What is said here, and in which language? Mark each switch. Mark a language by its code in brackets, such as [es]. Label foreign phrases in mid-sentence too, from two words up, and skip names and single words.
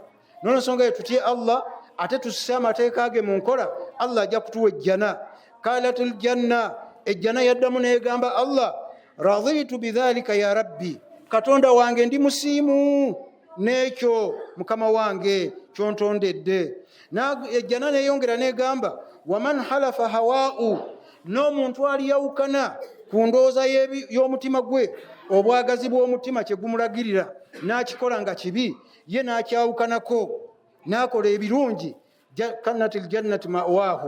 [lg] N'olwensonga eyo tutye Allah, ate tusse amateeka ge mu nkola, Allah ajja kutuwa ejjana. [ar] قالت الجنة, [lg] ejjana yaddamu n'egamba Allah, [ar] رضيت بذلك يا ربي, [lg] Katonda wange ndi musiimu n'ekyo mukama wange kyontondedde. Ejjana n'eyongera n'egamba, [ar] ومن خالف هواه, [lg] n'omuntu aliyawukana ku ndowooza y'omutima gwe, obwagazi bw'omutima kye gumulagirira, n'akikola nga kibi, ye n'akyawukanako, n'akola ebirungi, [ar] كانت الجنة مأواه.